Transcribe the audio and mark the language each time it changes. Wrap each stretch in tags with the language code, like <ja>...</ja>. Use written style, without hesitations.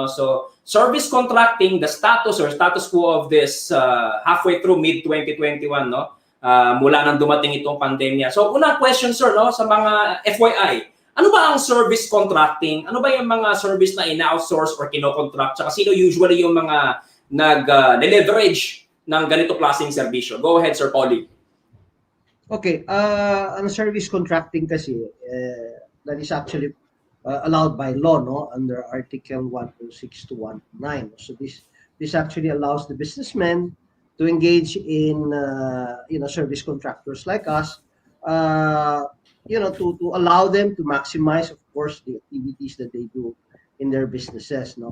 <en>So, service contracting, the status quo of this halfway through mid-2021, no?</en> <tl>Mula nang dumating itong pandemya. So, unang question, sir, no, sa mga FYI, ano ba ang service contracting? Ano ba yung mga service na ina-outsource or kino-contract? Tsaka sino usually yung mga nag-leverage ng ganito klaseng serbisyo?</tl> <en>Go ahead, Sir Polly. Okay, ang service contracting kasi, that is actually allowed by law, no, under Article 106 to 109. So this actually allows the businessmen to engage in, service contractors like us, to allow them to maximize, of course, the activities that they do in their businesses, no?</en>